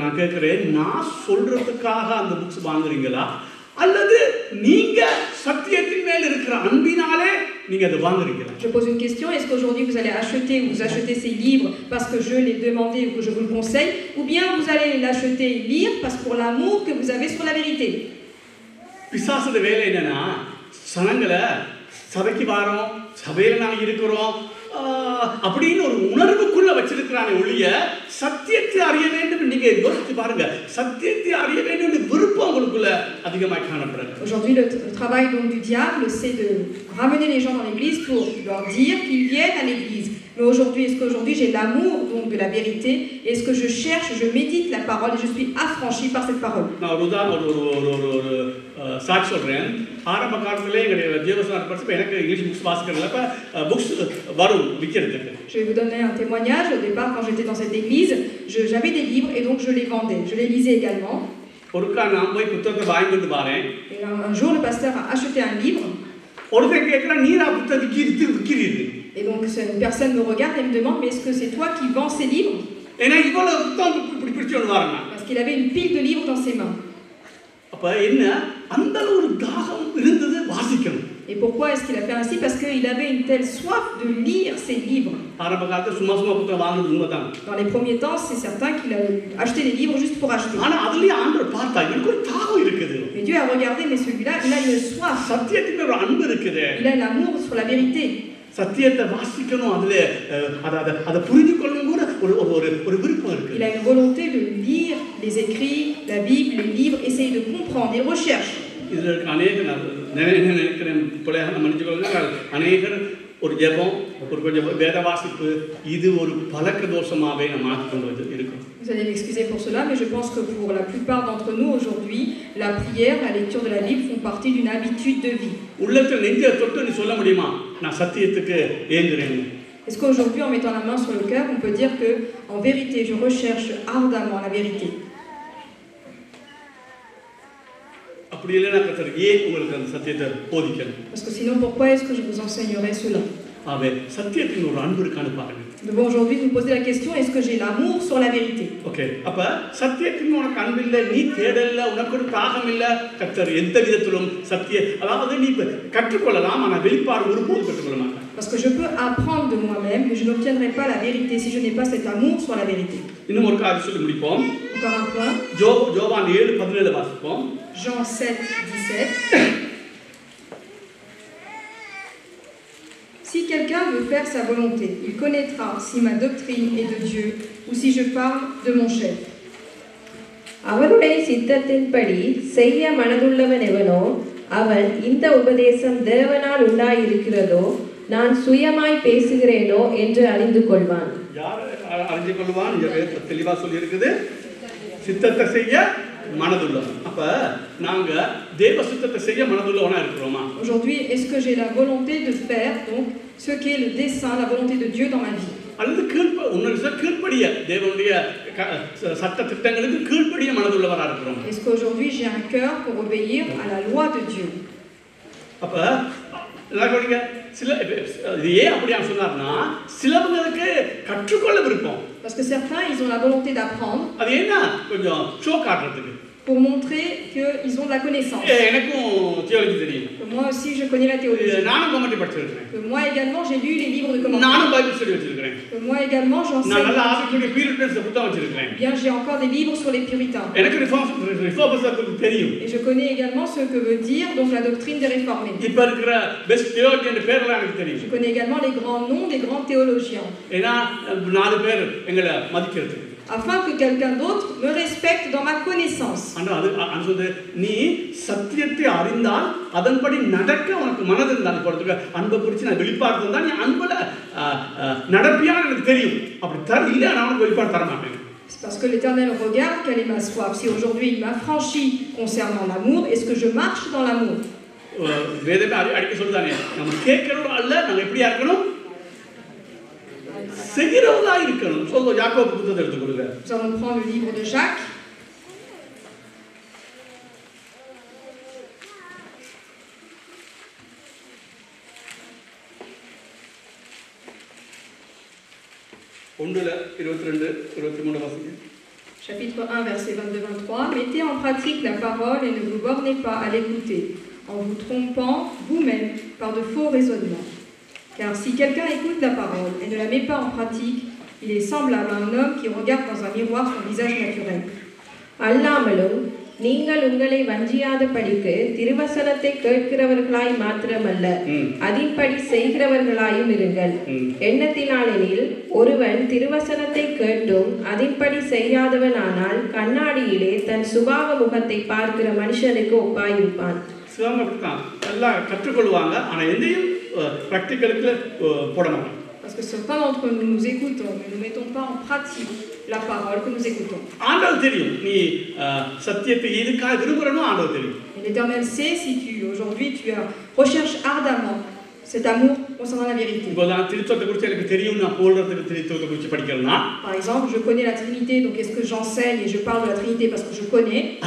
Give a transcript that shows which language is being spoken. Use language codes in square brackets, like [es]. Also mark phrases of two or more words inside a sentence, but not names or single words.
[fr] Je pose une question, est-ce qu'aujourd'hui vous allez acheter ou vous achetez ces livres parce que je l'ai demandé ou que je vous le conseille, ou bien vous allez l'acheter et lire parce que pour l'amour que vous avez sur la vérité? [ta] சபைக்கு வாரோம், சபையில் நாங்கள் இருக்கிறோம் அப்படின்னு ஒரு உணர்வுக்குள்ள வச்சிருக்கிறானே ஒழிய சத்தியத்தை அறிய வேண்டும். நீங்க யோசிச்சு பாருங்க, சத்தியத்தை அறிய வேண்டும் விருப்பம் உங்களுக்குள்ள அதிகமாக காணப்படுது. [fr] Aujourd'hui le travail donc du diable c'est de ramener les gens dans l'église pour leur dire qu'ils viennent à l'église. Mais aujourd'hui, est-ce qu'aujourd'hui j'ai l'amour donc de la vérité? Est-ce que je cherche, je médite la parole et je suis affranchi par cette parole? [ta] சாட்சி சொல்றேன். ஆரம்ப காலத்திலே எங்களுடைய ஜீவசனார் படிச்சு எனக்கு [en] English books [ta] வாசிக்கிறதுல புக்ஸ் வரும் விற்கிறதுக்கு. [fr] Je vais vous donner un témoignage. Au départ, quand j'étais dans cette église, j'avais des livres et donc je les vendais. Je les lisais également. [ta] ஒருக்கா நான் போய் புத்தகத்தை வாங்கி வந்து பாறேன். [fr] Un jour, le pasteur a acheté un livre. [ta] ஒருத்தன் கேட்கிறான், நீரா புத்தகத்தை விற்கிறீர்கள்? [fr] Et donc une personne me regarde et me demande, mais est-ce que c'est toi qui vends ces livres? [ta] ஏன்னா இவ்வளவு புத்தகம் இப்படி பிடிச்சு வந்து வரேன். [fr] Parce qu'il avait une pile de livres dans ses mains. [ta] அப்ப என்ன அந்த ஒரு தாகம் இருந்தது வாசிக்கணும். [fr] Et pourquoi est-ce qu'il a fait ainsi? Parce qu'il avait une telle soif de lire ces livres. [ta] ஆரம்ப காலத்துல சும்மா புத்தகம் வாங்குறது உண்மைதான். [fr] Dans les premiers temps, c'est certain qu'il a acheté des livres juste pour acheter. [ta] ஆனா அதுலயே ஆண்டவர் பார்த்தா எனக்கு ஒரு தாகம் இருக்குது. [fr] Mais Dieu a regardé, mais celui-là, il a une soif. [ta] சத்தியத்துக்கு ஒரு அன்பு இருக்குது. [fr] Il a l'amour sur la vérité. [ta] சத்தியத்தை வாசிக்கணும், அதுல அதை புரிந்து கொள்ளணும் கூட ஒரு விருப்பம் இருக்கு. [fr] Il a une volonté de lire les écrits, la Bible, les livres, essayer de comprendre, il recherche. [ta] இதுல अनेक நினைக்கிறேன் பிள்ளையாக மன்னிச்சுக்கொள்ளுங்க, அநேகர் ஒரு ஜெபம், ஒரு கொஞ்சம் வேத வாசிப்பு இது ஒரு பழக்க தோஷமாவே நம்ம ஆக்கிக்கொண்டு இருக்கோம். [fr] Vous allez m'excuser pour cela, mais je pense que pour la plupart d'entre nous aujourd'hui, la prière, la lecture de la Bible font partie d'une habitude de vie. [ta] உள்ளத்தில் நெஞ்சை தொட்டு நீ சொல்ல முடியுமா நான் சத்தியத்துக்கு ஏங்குறேன்? [fr] Est-ce qu'aujourd'hui, en mettant la main sur le cœur, on peut dire que, en vérité, je recherche ardemment la vérité? [ta] அப்படி இல்லைன்னா கர்த்தர் ஏன் உங்களுக்கு அந்த சத்தியத்தை போதிக்கணும்? [fr] Parce que sinon, pourquoi est-ce que je vous enseignerais cela? [ta] ஆவே சத்தியத்தின் ஒரு அன்பு இருக்கான்னு பாருங்க. [fr] Nous devons aujourd'hui nous poser la question, est-ce que j'ai l'amour sur la vérité? [ta] ஓகே, அப்ப சத்தியத்தின் உனக்கு அன்பு இல்லை, நீ தேடல, உனக்கு ஒரு தாகம் இல்லை, கர்த்தர் எந்த விதத்திலும் சத்திய அதாவது நீ கற்றுக்கொள்ளலாம், ஆனால் வெளிப்பாடு ஒருபோதும் கற்றுக்கொள்ள மாட்டார். [fr] Parce que je peux apprendre de moi-même, mais je n'obtiendrai pas la vérité si je n'ai pas cet amour sur la vérité. [ta] இன்னும் ஒரு காரியம் சொல்லி முடிப்போம். [fr] Encore un point. [ta] ஜோவான் 7:17 வாசிப்போம். [fr] Jean 7:17. Si quelqu'un veut faire sa volonté, il connaîtra si ma doctrine est de Dieu ou si je parle de mon chef. [ta] அவருடைய சித்தத்தின்படி செய்ய மனதுள்ளவன் எவனோ அவன் இந்த உபதேசம் தேவனால் உண்டாயிருக்கிறதோ நான் சுயமாய் பேசுகிறேனோ என்று அறிந்து கொள்வான். யார் அறிந்து கொள்வான்? தெளிவா சொல்லி இருக்குது, சித்தத்தை செய்ய மனதுள்ளவன். அப்ப நாங்க தேவ சித்தத்தை செய்ய மனதுள்ளவனா இருக்கிறோமா? [fr] Aujourd'hui, est-ce que j'ai la volonté de faire donc ce qu'est le dessein, la volonté de Dieu dans ma vie? [ta] அல்லது கீழ்ப்படிய தேவனுடைய சட்ட திட்டங்களுக்கு கீழ்ப்படிய மனதுள்ளவரா இருக்கிறோம். [fr] Est-ce qu'aujourd'hui j'ai un cœur pour obéir à la loi de Dieu? [ta] அப்ப எல்லாருக்கும் சில இது ஏன் அப்படியா சொன்னார்னா, சிலவங்களுக்கு கற்றுக்கொள்ள விருப்பம். [fr] Parce que certains, ils ont la volonté d'apprendre. [ta] அது என்ன கொஞ்சம் ஷோ காட்டுறதுக்கு. [fr] Pour montrer qu'ils ont de la connaissance. [ta] எனக்கும் தியோலஜி தெரியும். [fr] Que moi aussi je connais la théologie. [ta] நானும் கமெண்ட் படிச்சிருக்கேன். [fr] Que moi également j'ai lu les livres de commentaires. [ta] நானும் [en] Bible study [ta] வச்சிருக்கேன். [fr] Que moi également j'enseigne. [ta] நான் நல்ல ஆவிக்குரிய பீரிட்டன்ஸ் புத்தகம் வச்சிருக்கேன். [fr] Bien, j'ai encore des livres sur les puritains. [ta] எனக்கு ரிஃபார்மர்ஸ் தெரியும். [fr] Et je connais également ce que veut dire donc la doctrine des réformés. [ta] இப்ப இருக்கிற [en] best theologian [ta] பேர்லாம் எனக்கு தெரியும். [fr] Je connais également les grands noms des grands théologiens. [ta] ஏனா நாலு பேர் எங்களை மதிக்கிறதுக்கு. [fr] Afin que quelqu'un d'autre me respecte dans ma connaissance. [ta] ஆனா அது நீ சத்தியத்தை அறிந்தால் அதன்படி நடக்க உனக்கு மனது இருந்தால் போறதுக்கு அன்பை குறித்து நான் வெளிப்பாடு இருந்தா நீ அன்புல நடப்பியான்னு எனக்கு தெரியும். அப்படி இல்ல நான் உனக்கு வெளிப்பாடு தர மாட்டேன். [fr] C'est parce que l'Éternel regarde quelle est ma soif. Si aujourd'hui il m'a franchi concernant l'amour, est-ce que je marche dans l'amour? [ta] வேதமே அடிக்க சொல்லுதானே, நம்ம கேட்கிறோம் அல்ல, நம்ம எப்படியா இருக்கணும்? செய்கிறவங்களா இருக்கணும். சொல்லுங்க, யாக்கோபு புத்தகத்தை எடுத்து கொடுங்க. [fr] Nous allons prendre le livre de Jacques. Chapitre 1, verset 22-23. Mettez en pratique la parole et ne vous bornez pas à l'écouter, en vous trompant vous-même par de faux raisonnements. Car si quelqu'un écoute la parole et ne la met pas en pratique, il est semblable à un homme qui regarde dans un miroir son visage naturel. [ta] அல்லாமலும் நீங்கள் உங்களை வஞ்சியாத படிக்கு திருவசனத்தை கேட்கிறவர்களாய் மாத்திரமல்ல அதின்படி செய்கிறவர்களாயும் இருங்கள். எண்ணத்தினாலெனில் ஒருவன் திருவசனத்தை கேட்டும் அதின்படி செய்யாதவனானால் கண்ணாடியிலே தன் சுபாவ முகத்தை பார்க்கிற மனுஷனுக்கு ஒப்பாயிருப்பான். எல்லாம் கற்றுக்கொள்வாங்க, ஆனா எதையும் பிராக்டிகலுக்கு போட மாட்டாங்க. [fr] Parce que certains d'entre nous nous écoutons, mais nous ne mettons pas en pratique la parole que nous écoutons. Et l'Éternel sait si aujourd'hui tu recherches ardemment cet amour concernant la vérité. Par exemple, je connais la Trinité, donc est-ce que j'enseigne et je parle de la Trinité parce que je connais?